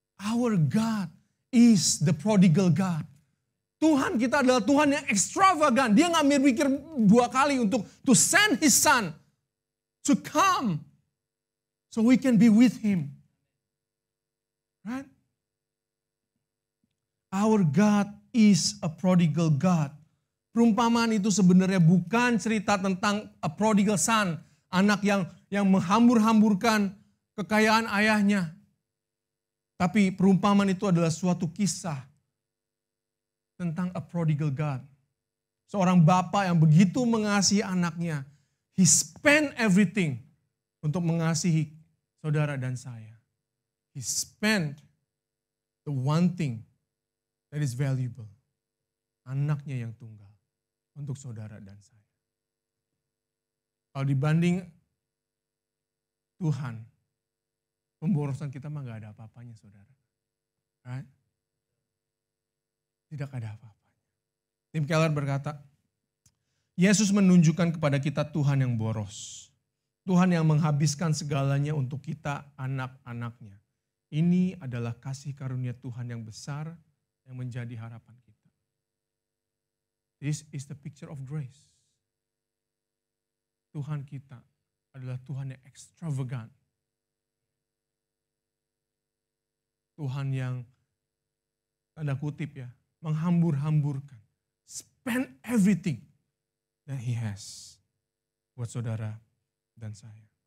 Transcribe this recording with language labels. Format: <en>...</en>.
<en>Our God is the prodigal God.</en> <id>Tuhan kita adalah Tuhan yang ekstravagan. Dia nggak mikir dua kali untuk</id> <en>to send His Son to come so we can be with Him. Right? Our God is a prodigal God.</en> <id>Perumpamaan itu sebenarnya bukan cerita tentang</id> <en>a prodigal son,</en> <id>anak yang menghambur-hamburkan kekayaan ayahnya. Tapi perumpamaan itu adalah suatu kisah tentang</id> <en>a prodigal God.</en> <id>Seorang bapa yang begitu mengasihi anaknya.</id> <en>He spent everything</en> <id>untuk mengasihi saudara dan saya.</id> <en>He spent the one thing that is valuable.</en> <id>Anaknya yang tunggal untuk saudara dan saya. Kalau dibanding Tuhan, pemborosan kita mah gak ada apa-apanya, saudara.</id> <en>Right?</en> <id>Tidak ada apa-apanya. Tim Keller berkata, Yesus menunjukkan kepada kita Tuhan yang boros. Tuhan yang menghabiskan segalanya untuk kita, anak-anaknya. Ini adalah kasih karunia Tuhan yang besar yang menjadi harapan kita.</id> <en>This is the picture of grace.</en> <id>Tuhan kita adalah Tuhan yang extravagant. Tuhan yang tanda kutip ya, menghambur-hamburkan.</id> <en>Spend everything that He has</en> <id>buat saudara dan saya.</id>